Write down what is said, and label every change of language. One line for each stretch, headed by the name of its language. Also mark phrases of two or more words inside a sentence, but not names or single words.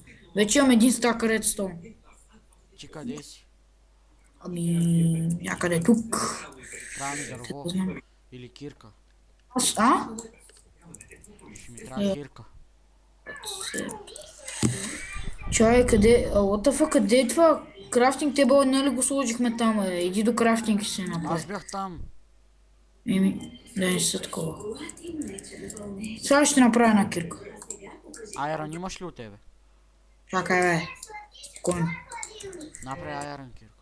Bulgarian: Вече имам един
English: stack redstone.
Bulgarian: Ти къде си? Ами, някъде тук. Трябва ми дърво. Не знам. Или кирка. А? Ще ми трябва кирка. Чай, къде?
English: What the fuck,
Bulgarian: къде е това?
English: crafting table,
Bulgarian: нали го сложихме там, Иди до крафтинг и се направи. Аз бях там. Еми, да не са такова. Сега ще направя една кирка. Айрон имаш ли от тебе? Чакай, бе. Спокойно. Направи айрон кирка.